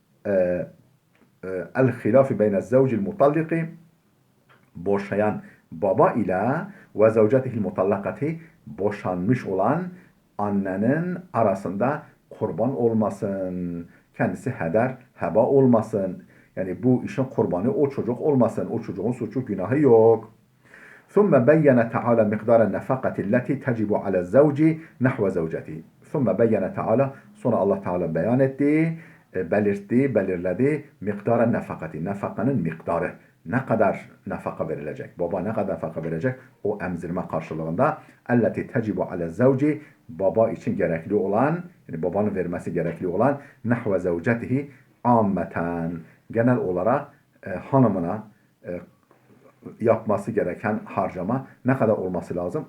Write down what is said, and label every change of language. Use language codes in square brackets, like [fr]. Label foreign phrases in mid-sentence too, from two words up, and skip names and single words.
[ar] الخلاف بين الزوج المطلق [tr] boşayan baba ile [ar] وزوجته المطلقة [tr] boşanmış olan annenin arasında kurban olmasın. Kendisi heba olmasın. Yani bu işin kurbanı o çocuk olmasın. O çocuğun suçu günahı yok. [ar] ثم بين تعالى مقدار النفقة التي تجب على الزوج نحو زوجته. ثم بين تعالى [tr] sonra Allah Teala beyan etti, belirledi miktar nefakati. Nafakanın miktarı. Ne kadar nafaka verilecek? Baba ne kadar nafaka verecek? O emzirme karşılığında. [ar] التي تجب على الزوج [tr] baba için gerekli olan, yani babanın vermesi gerekli olan [ar] نحو زوجته عامة [tr] genel olarak hanımına yapması gereken harcama ne kadar olması lazım?